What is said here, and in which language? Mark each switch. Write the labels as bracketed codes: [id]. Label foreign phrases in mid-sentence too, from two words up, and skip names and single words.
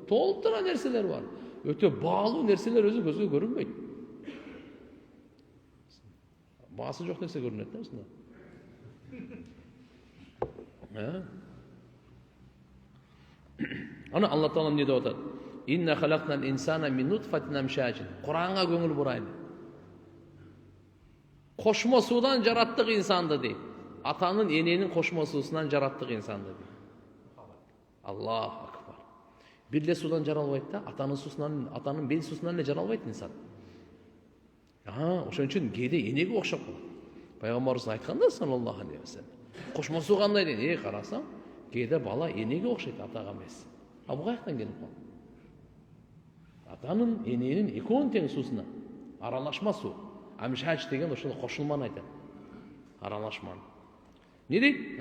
[ky] Толтура нерселер бар. Өтө баалуу нерселер өзү көзгө көрүнбөйт. Баасы жок нерсе көрүнөт да ушунда. Ана Алла Таала эмне деп атат? [ar] إنا خلقنا الإنسان من نطفة أمشاج. [ky] Куранга көңүл бурайлы. Кошмо суудан жараттык инсанды дейт. Атанын, эненин кошмо суусунан жараттык инсанды дейт. [ar] الله أكبر. [ky] Бир эле суудан жара албайт да, атанын суусунан, атанын бел суусунан эле жара албайт инсан. Ошон үчүн кээде энеге окшоп калат. Пайгамбарыбыз айтканда [ar] صلى الله عليه وسلم. [ky] Кошмо суу кандай дейт? Карасаң, кээде бала энеге окшойт, атага эмес. Бу каяктан келип калды? Атанын, эненин экөөнүн тең суусуна аралашма суу. Амшач деген ошол кошулманы айтат. Аралашманы. Не дейт?